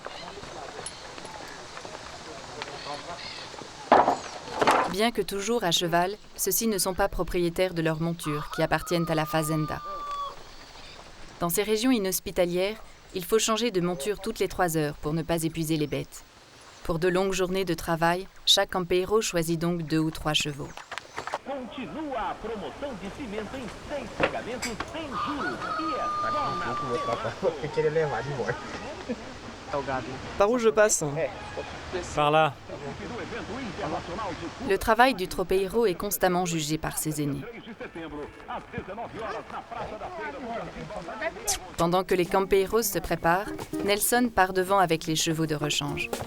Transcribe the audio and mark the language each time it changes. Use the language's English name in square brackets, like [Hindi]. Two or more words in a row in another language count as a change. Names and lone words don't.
[French] Bien que toujours à cheval, ceux-ci ne sont pas propriétaires de leur monture qui appartiennent à la Fazenda. Dans ces régions inhospitalières, il faut changer de monture toutes les 3 heures pour ne pas épuiser les bêtes. Pour de longues journées de travail, chaque campeiro choisit donc 2 ou 3 chevaux. [Portuguese] Continua a promoção de cimento em 6 pagamentos sem juros e [French] Par où je passe? Par là. Le travail du tropeiro est constamment jugé par ses aînés. Pendant que les campeiros se préparent, Nelson part devant avec les chevaux de rechange.